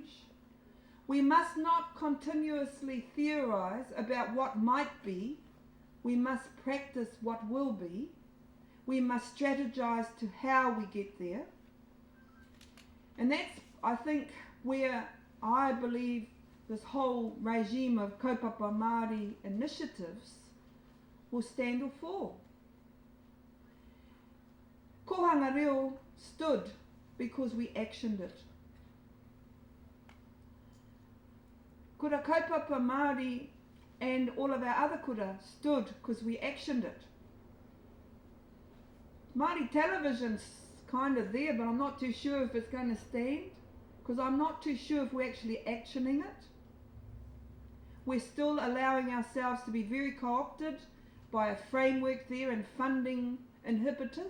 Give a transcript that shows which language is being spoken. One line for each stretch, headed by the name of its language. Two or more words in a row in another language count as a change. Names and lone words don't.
English: We must not continuously theorize about what might be, we must practice what will be. We must strategize to how we get there. And that's, I think, where I believe this whole regime of
Māori: Kaupapa Māori
English: initiatives will stand or fall.
Māori: Kohanga reo
English: stood because we actioned it.
Māori: Kura kaupapa Māori
English: and all of our other kura stood because we actioned it. Māori television's kind of there, but I'm not too sure if it's going to stand, because I'm not too sure if we're actually actioning it. We're still allowing ourselves to be very co-opted by a framework there and funding inhibitors.